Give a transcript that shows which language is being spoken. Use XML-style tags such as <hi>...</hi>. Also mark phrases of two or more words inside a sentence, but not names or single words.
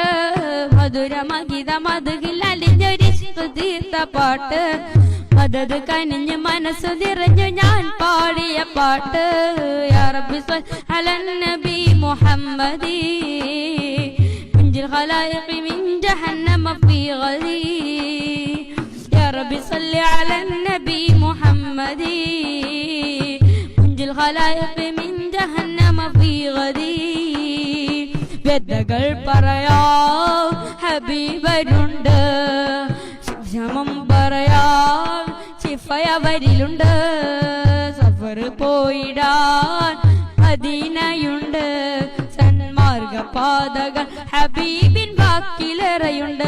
<ml>മധുരമഹിത മതകിൽ അലിഞ്ഞൊരിഷ്ക് തീർത്ത പാട്ട്. മദത് കനിഞ്ഞ് മനസ്സ് നിറഞ്ഞു ഞാൻ പാടിയ പാട്ട്.</ml> <ar>يا ربي صل على النبي محمد منجي الخلائق من جهنم في غدي. يا ربي صل على النبي محمد منجي الخلائق من جهنم في غدي.</ar> <ml>വ്യതകൾ പറയാം ഹബീബരുണ്ട്. ശമം പറയാം ശിഫയവരിലുണ്ട്. സഫർ പോയിടാൻ മദീനയുണ്ട്. സന്മാർഗ പാതകൾ ഹബീബിൻ വാക്കിലേറെയുണ്ട്.</ml>